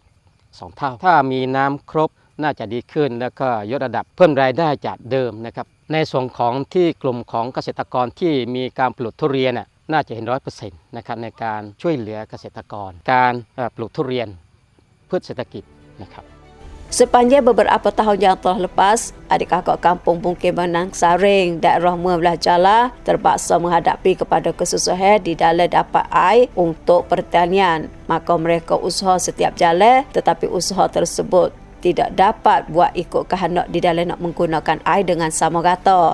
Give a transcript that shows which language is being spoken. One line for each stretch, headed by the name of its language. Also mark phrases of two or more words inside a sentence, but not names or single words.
Thai: 2 เท่าถ้ามีน้ำครบน่าจะดีขึ้นแล้วก็ยกระดับเพิ่มรายได้จากเดิมนะครับในส่วนของที่กลุ่มของเกษตรกรที่มีการปลูกทุเรียนน่าจะเห็น100%นะครับในการช่วยเหลือเกษตรกรการปลูกทุเรียนเพื่อเศรษฐกิจนะครับ
Malay: Sepanjang beberapa tahun yang telah lepas, adik kakak kampung Mukim Benang Saring, daerah Membelah Jala terpaksa menghadapi kepada kesusahan di dalam dapat air untuk pertanian. Maka mereka usaha setiap jalan tetapi usaha tersebut tidak dapat buat ikut kehendak di dalam nak menggunakan air dengan sama rata.